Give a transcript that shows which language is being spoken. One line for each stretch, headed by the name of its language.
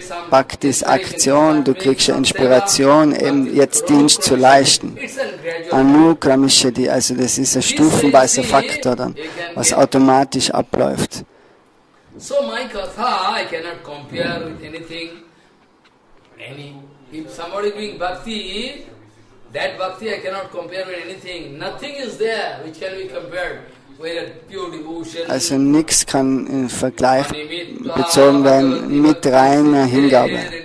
German: Bhakti ist Aktion, du kriegst Inspiration, eben jetzt Dienst zu leisten. Anukramishati, also das ist ein stufenweiser Faktor dann, was automatisch abläuft.
English: So my Katha, I cannot compare with anything. If somebody doing bhakti, that bhakti I cannot compare with anything. Nothing is there which can be compared with a pure devotion.
German: Also nichts kann in Vergleich bezogen werden mit reiner Hingabe.